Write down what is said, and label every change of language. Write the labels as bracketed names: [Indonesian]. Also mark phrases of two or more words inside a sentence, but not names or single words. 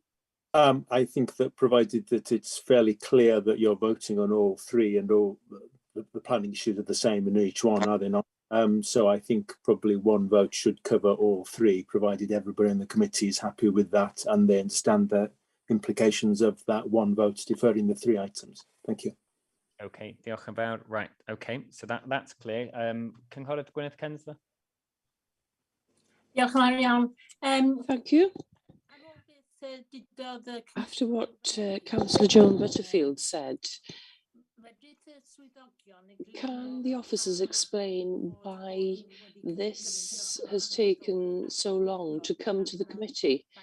[English] I think that provided that it's fairly clear that you're voting on all 3 and all the planning issues are the same in each one, are they not? So I think probably 1 vote should cover all 3, provided everybody in the committee is happy with that and they understand the implications of that 1 vote deferring the 3 items. Thank you. [Welsh] Okay, diolch yn fawr. [English] Right, okay, so that's clear. [Welsh] Cynghorydd Gwyneth Kensler. Diolch yn fawr iawn. [English] Thank you. After what Councillor Joan Butterfield said, can the officers explain why this has taken so long to come to the committee?